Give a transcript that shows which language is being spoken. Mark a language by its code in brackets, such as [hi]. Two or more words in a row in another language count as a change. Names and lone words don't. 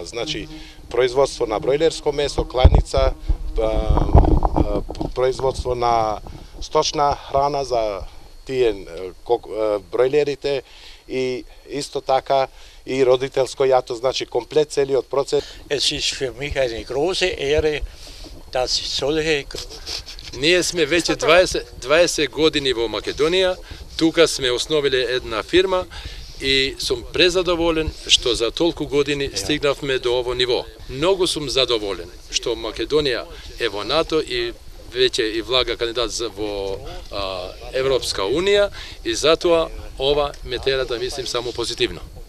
[mk] Значи, производство на бројлерско месо, кланица, производство на сточна храна за тие бројлерите и исто така и родителско јато, значи комплет целиот процес. [de] Es ist für mich eine große Ehre, dass solche [mk] Ние сме веќе 20 години во Македонија, тука сме основиле една фирма и сум презадоволен што за толку години стигнавме до ово ниво. Многу сум задоволен што Македонија е во НАТО и веќе и влага кандидат во Европска Унија и затоа ова ме тера да мислим само позитивно.